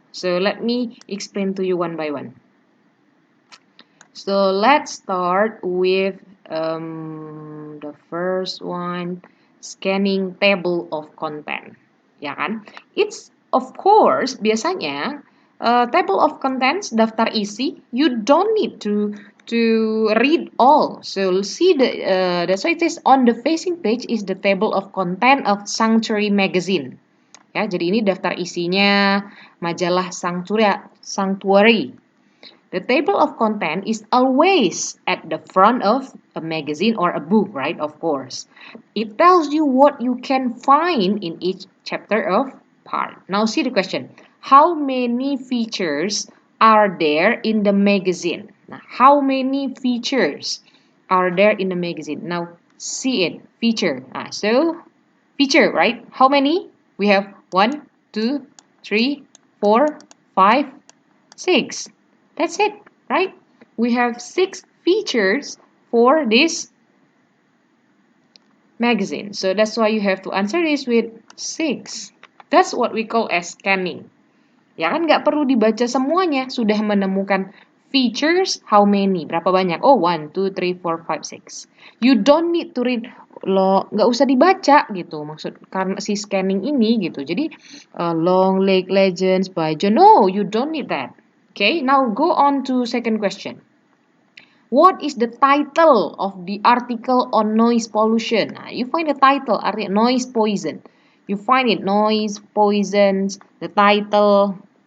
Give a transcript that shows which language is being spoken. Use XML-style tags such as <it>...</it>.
<en>So let me explain to you one by one. So let's start with the first one, scanning table of content.</en> <id>Ya kan?</id> <en>It's of course biasanya table of contents,</en> <id>daftar isi,</id> <en>you don't need to read all. So see that's why it is on the facing page is the table of content of Sanctuary magazine.</en> <id>Ya, jadi ini daftar isinya majalah Sanctuary.</id> <en>The table of content is always at the front of a magazine or a book, right? Of course. It tells you what you can find in each chapter of part. Now see the question. How many features are there in the magazine? Now, how many features are there in the magazine? Now see it. Feature. So feature, right? How many? We have 1, 2, 3, 4, 5, 6. That's it, right? We have 6 features for this magazine. So that's why you have to answer this with 6. That's what we call as scanning.</en> <id>Ya kan nggak perlu dibaca semuanya. Sudah menemukan features,</id> <en>how many?</en> <id>Berapa banyak?</id> <en>Oh, 1, 2, 3, 4, 5, 6. You don't need to read.</en> <id>Lo nggak usah dibaca gitu. Maksud karena si scanning ini gitu.</id> <en>Jadi Long Lake Legends by John. No, you don't need that. Okay, now go on to second question. What is the title of the article on noise pollution? You find the title, noise poison. You find it, noise, poisons, the title.</en>